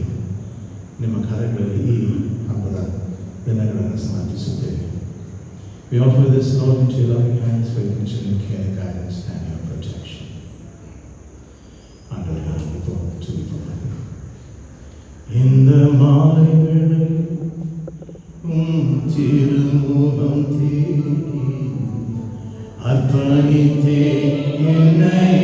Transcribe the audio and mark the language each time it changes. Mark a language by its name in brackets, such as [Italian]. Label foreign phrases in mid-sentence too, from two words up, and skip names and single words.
[Kannada] ನಿಮ್ಮ ಕಾರ್ಯಗಳಲ್ಲಿ ಈ ಹಬ್ಬದ ದಿನಗಳನ್ನು ಸಮರ್ಪಿಸುತ್ತೇವೆ. [English] We offer this Lord into your loving hands for your continued care, guidance and your protection. [Tamil] ஆண்டவரே, இப்போ துதிப்போம். இந்த மாலை வேளையில் திருமுகம் தேடி அர்ப்பணித்தே என்னை